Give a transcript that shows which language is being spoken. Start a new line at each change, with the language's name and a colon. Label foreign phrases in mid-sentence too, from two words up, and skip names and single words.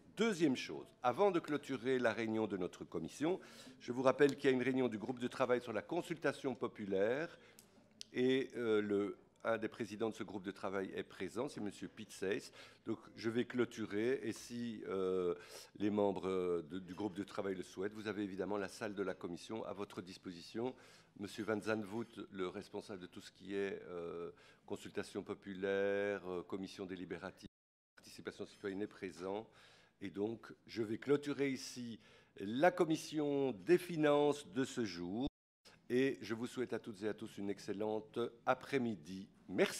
French: Deuxième chose, avant de clôturer la réunion de notre commission, je vous rappelle qu'il y a une réunion du groupe de travail sur la consultation populaire et un des présidents de ce groupe de travail est présent, c'est M. Pitseis. Donc je vais clôturer et si les membres du groupe de travail le souhaitent, vous avez évidemment la salle de la commission à votre disposition. M. Van Zandvoort, le responsable de tout ce qui est consultation populaire, commission délibérative, participation citoyenne est présent. Et donc je vais clôturer ici la commission des finances de ce jour. Et je vous souhaite à toutes et à tous une excellente après-midi.